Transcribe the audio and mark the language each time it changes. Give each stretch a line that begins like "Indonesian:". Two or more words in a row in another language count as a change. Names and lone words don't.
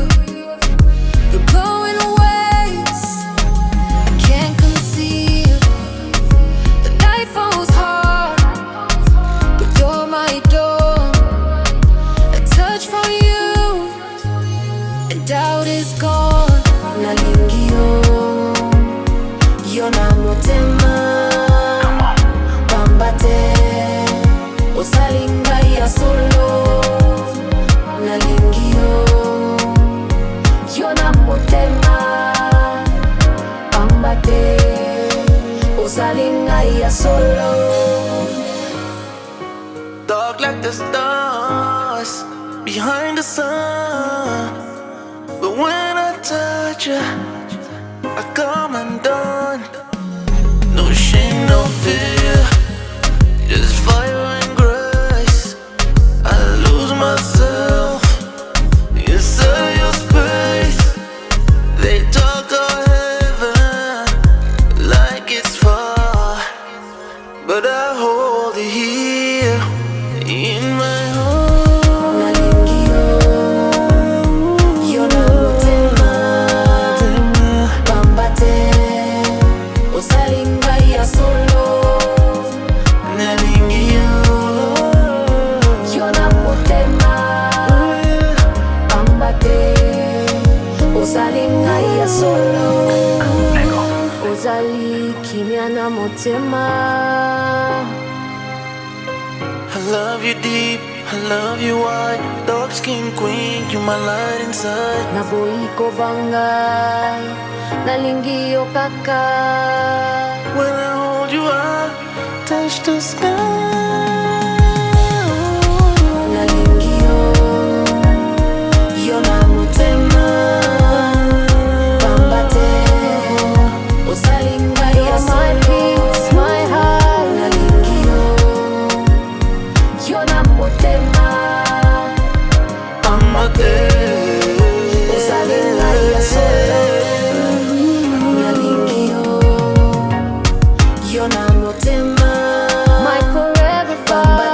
English: You're blowing waves I can't conceal. The night falls hard, but you're my dawn. A touch from you and doubt is gone.
Lingala: Nalingio, yo na motema. Bambate, osalinga ya solo. Nalingio, yo na motema. Bambate, osalinga ya solo.
English: Dark like the stars behind the sun. But when I touch you, I come undone. No shame, no fear, just fire and grace. I lose myself inside your space. They talk of heaven like it's far, but I hold it here in my heart.
Lingala: Nalingio, yo na motema. Bambate, osalinga ya solo. Nalingio, Yo na motema. Bambate, osalinga ya solo.
English: Let go.
Lingala: Ozali kimya na motema.
English: I love you deep, I love you wide. Dark skin queen, you my light inside.
Lingala: Naboiko banga, nalingio kaka.
English: When I hold you, I touch the sky.
Lingala: Nalingio, yo na motema. Bambate, osalinga ya solo.
English: My heart,
Lingala: nalingio, yo na motema. Bambate, osalinga ya solo. Nalingio, yo na motema.
English: My forever fire.